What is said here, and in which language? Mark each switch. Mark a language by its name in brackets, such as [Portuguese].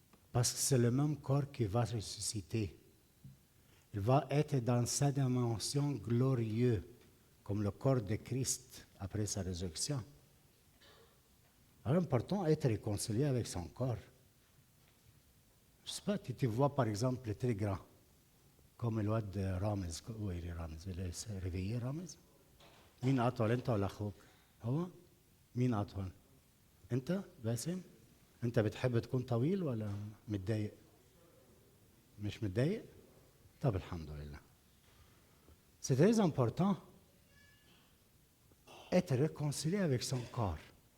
[French] Parce que c'est le même corps qui va ressusciter. Il va être dans sa dimension glorieuse, comme le corps de Christ après sa résurrection. Alors, important être réconcilié avec son corps. Je ne sais pas, tu te vois par exemple très grand, comme le roi de Ramez. Où est Ramez? Il est réveillé, Ramez? [Arabic] مين أطول أنت ولا أخوك؟ هو؟ مين أطول؟ أنت باسم؟ أنت بتحب تكون طويل ولا متضايق؟ مش متضايق؟ طب الحمد لله. [French] C'est très important être réconcilié avec son corps.